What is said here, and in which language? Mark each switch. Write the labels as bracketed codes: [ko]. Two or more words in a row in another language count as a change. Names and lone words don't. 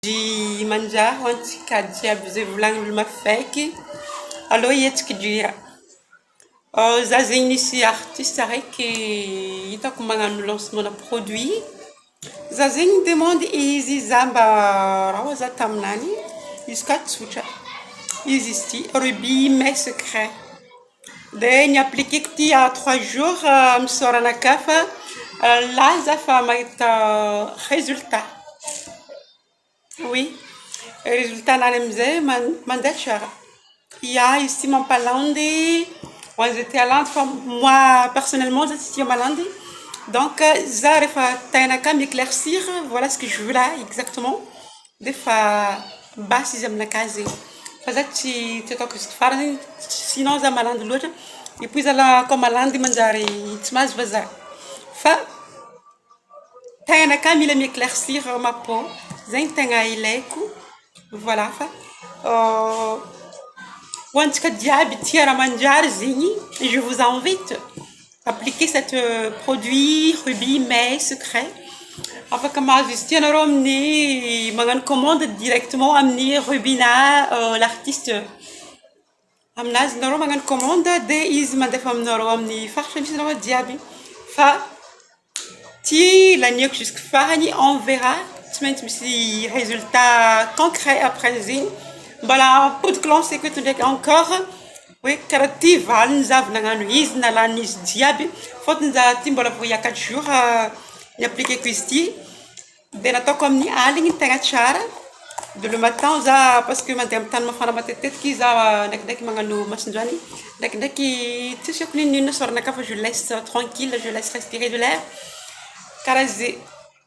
[mg] De mangiare ho antsika jiaby zay volagn'olo mafaiky aloha hetsika dia za zegny nisy artiste araiky hitako magnano lancement na produit za zegny demande izy za mba raha za taminany izy ka tsotra izy izy ty Ruby mais secret dia ny appliqueko ty [fr] à 3 jours [mg] misaoranaka fa là za fa mahita résultat. [fr] Oui, résultat [mg] nany amizay mandeha tsara. Ya izy ty mampalandy ho an'izay tia landy fa [fr] moi personnellement [mg] za tsy tia malandy donc za rehefa tainaka [fr] m'éclaircir voilà ce que je veux là exactement [mg] dia fa basy izy aminakahy zegny fa za tsy ataoko izy farany sinon za malandy loatra [fr] et puis [mg] za la koa malandy manjary tsy mahazo vazaha fa tainaka mila [fr] m'éclaircir ma peau [mg] zegny tegna ilaiko voilà fa ho antsika jiaby tia raha manjary zegny [fr] je vous invite appliquer cet produit [mg] Ruby mais secret afaka mahazo izy ty anareo amin'ny magnano [fr] commande directement [mg] amin'ny Rubina l'artiste aminazy nareo magnano commande dia izy mandefa aminareo amin'ny faritra misy nareo jiaby fa ty laniako jusque farany [fr] on verra [mg] tsy maintsy misy résultat [fr] concret après [mg] zegny mbola apodiky lanceko eto ndraiky encore hoe karaha ty valiny za avy nagnano izy nalan'izy jiaby fôtony za ty mbola vo ia 4 jours ny appliqueko izy ty dia nataoko amin'ny aligny tegna tsara [fr] de le matin [mg] za [fr] parce que [mg] mandeha amin'ny tany mafana matetitetika za ndraikindraiky magnano masinjoany ndraikindraiky tsy asiako ninona soranaka fa [fr] je laisse tranquille je laisse respirer de l'air [mg] karaha zay